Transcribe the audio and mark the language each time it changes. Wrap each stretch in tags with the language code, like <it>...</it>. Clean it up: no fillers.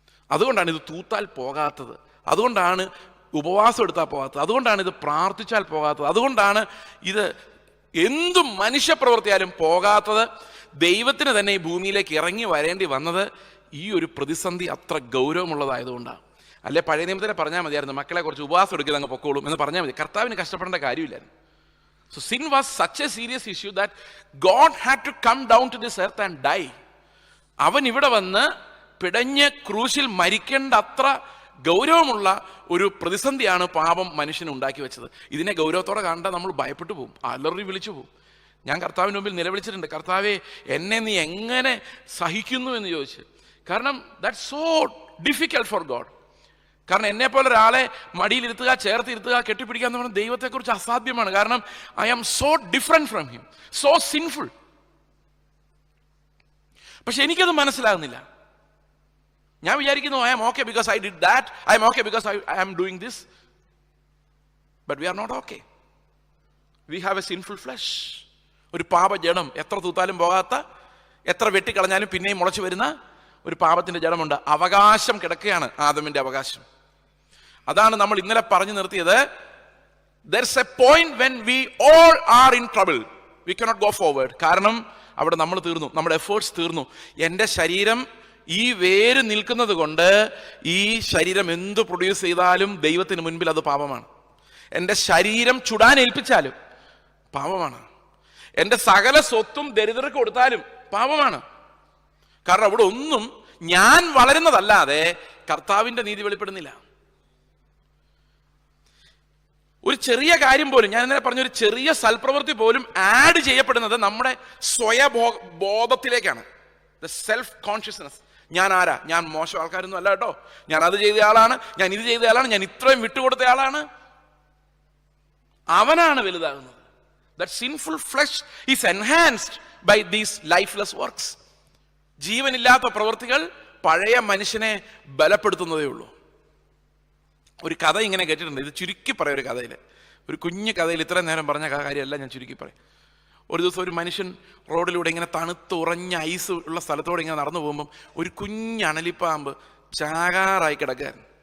<ml>അതുകൊണ്ടാണ് ഇത് തൂത്താൽ പോകാത്തത്, അതുകൊണ്ടാണ് ഉപവാസം എടുത്താൽ പോകാത്തത്, അതുകൊണ്ടാണ് ഇത് പ്രാർത്ഥിച്ചാൽ പോകാത്തത്, അതുകൊണ്ടാണ് ഇത് എന്തും മനുഷ്യപ്രവൃത്തിയാലും പോകാത്തത്. ദൈവത്തിന് തന്നെ ഈ ഭൂമിയിലേക്ക് ഇറങ്ങി വരേണ്ടി വന്നത് ഈ ഒരു പ്രതിസന്ധി അത്ര ഗൗരവമുള്ളതായതുകൊണ്ടാണ്. അല്ലെ പഴയ നിയമത്തിനെ പറഞ്ഞാൽ മതിയായിരുന്നു, മക്കളെ കുറച്ച് ഉപവാസം എടുക്കുക അങ്ങ് പൊക്കോളും എന്ന് പറഞ്ഞാൽ മതി. കർത്താവിന് കഷ്ടപ്പെടേണ്ട കാര്യമില്ലായിരുന്നു.</ml> <en>So sin was such a serious issue that God had to come down to this earth and die.</en> <ml>അവൻ ഇവിടെ വന്ന് പിടഞ്ഞ് ക്രൂശിൽ മരിക്കേണ്ട അത്ര ഗൗരവമുള്ള ഒരു പ്രതിസന്ധിയാണ് പാപം മനുഷ്യന് ഉണ്ടാക്കി വെച്ചത്. ഇതിനെ ഗൗരവത്തോടെ കണ്ടാൽ നമ്മൾ ഭയപ്പെട്ടു പോകും, അലറി വിളിച്ചു പോകും. ഞാൻ കർത്താവിന് മുമ്പിൽ നിലവിളിച്ചിട്ടുണ്ട്, കർത്താവേ എന്നെ നീ എങ്ങനെ സഹിക്കുന്നു എന്ന് ചോദിച്ച്. കാരണം</ml> <en>That's so difficult for God.</en> <ml>കാരണം എന്നെ പോലെ ഒരാളെ മടിയിലിരുത്തുക, ചേർത്തിരുത്തുക, കെട്ടിപ്പിടിക്കുക എന്ന് പറഞ്ഞാൽ ദൈവത്തെക്കുറിച്ച് അസാധ്യമാണ്. കാരണം</ml> <en>I am so different from him, so sinful.</en> <ml>പക്ഷെ എനിക്കത് മനസ്സിലാകുന്നില്ല. ഞാൻ വിചാരിക്കുന്നു</ml> <en>I am okay because I did that, I am okay because I am doing this. But we are not okay. We have a sinful flesh.</en> <ml>ഒരു പാപജഡം, എത്ര തൂത്താലും പോകാത്ത, എത്ര വെട്ടിക്കളഞ്ഞാലും പിന്നെയും മുളച്ചു വരുന്ന ഒരു പാപത്തിന്റെ ജഡമുണ്ട്. അവകാശം കിടക്കുകയാണ്, ആദമിന്റെ അവകാശം. അതാണ് നമ്മൾ ഇന്നലെ പറഞ്ഞു നിർത്തിയത്.</ml> <en>There's a point when we all are in trouble. We cannot go forward.</en> <ml>കാരണം അവിടെ നമ്മൾ തീർന്നു, നമ്മുടെ എഫേർട്സ് തീർന്നു. എൻ്റെ ശരീരം ഈ വേര് നിൽക്കുന്നത് കൊണ്ട് ഈ ശരീരം എന്ത് പ്രൊഡ്യൂസ് ചെയ്താലും ദൈവത്തിന് മുൻപിൽ അത് പാപമാണ്. എൻ്റെ ശരീരം ചുടാൻ ഏൽപ്പിച്ചാലും പാപമാണ്. എൻ്റെ സകല സ്വത്തും ദരിദ്രർക്ക് കൊടുത്താലും പാപമാണ്. കാരണം അവിടെ ഒന്നും ഞാൻ വളരുന്നതല്ലാതെ കർത്താവിന്റെ നീതി വെളിപ്പെടുന്നില്ല. ഒരു ചെറിയ കാര്യം പോലും, ഞാൻ ഇന്നലെ പറഞ്ഞ ഒരു ചെറിയ സൽപ്രവൃത്തി പോലും ആഡ് ചെയ്യപ്പെടുന്നത് നമ്മുടെ സ്വയബോധത്തിലേക്കാണ്.</ml> <en>The self consciousness.</en> <ml>ഞാൻ ആരാ? ഞാൻ മോശം ആൾക്കാരൊന്നും അല്ല കേട്ടോ, ഞാൻ അത് ചെയ്ത ആളാണ്, ഞാൻ ഇത് ചെയ്ത ആളാണ്, ഞാൻ ഇത്രയും വിട്ടുകൊടുത്ത ആളാണ്. അവനാണ് വലുതാകുന്നത്.</ml> <en>That sinful flesh is enhanced by these lifeless works.</en> <ml>ജീവനില്ലാത്ത പ്രവൃത്തികൾ പഴയ മനുഷ്യനെ ബലപ്പെടുത്തുന്നതേ ഉള്ളൂ. ഒരു കഥ ഇങ്ങനെ കേട്ടിട്ടുണ്ട്, ഇത് ചുരുക്കി പറയാം. ഒരു കഥയിൽ, ഒരു കുഞ്ഞു കഥയിൽ ഇത്രയും നേരം പറഞ്ഞ കാര്യമല്ല, ഞാൻ ചുരുക്കി പറയാം. ഒരു ദിവസം ഒരു മനുഷ്യൻ റോഡിലൂടെ ഇങ്ങനെ തണുത്ത് ഉറഞ്ഞ ഐസ് ഉള്ള സ്ഥലത്തോടെ ഇങ്ങനെ നടന്നു പോകുമ്പം ഒരു കുഞ്ഞ് അണലിപ്പാമ്പ് ചാകാറായി കിടക്കാൻ.</ml>